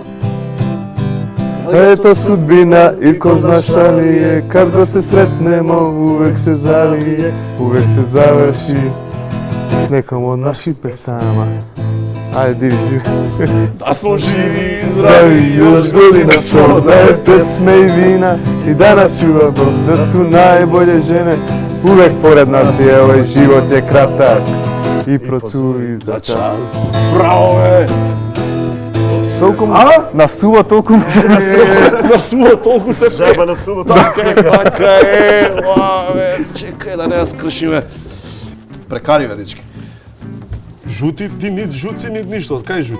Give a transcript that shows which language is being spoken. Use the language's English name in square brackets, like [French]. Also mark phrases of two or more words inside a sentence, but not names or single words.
[Serbian] Ето судбина и ко зна шта ли е, кад го се сретнемо, увек се залие, увек се заврши с неком од наши песама. Ајде, диви. Да смо живи и Здрави, здрави, još godina sto, da je pesme i vina i da nas čuva Bog, da su najbolje žene uvek pored nas i ovaj život je kratak i procuri za čas. Браво бе. [Macedonian] Толку насува, толку може да се... На сума толку се пее. Жаба на субота. Така е, бе, чекај да не ја скршиме. Прекари бе, дечки. Жути, ти нит жуци, нит ништо, од кај жути?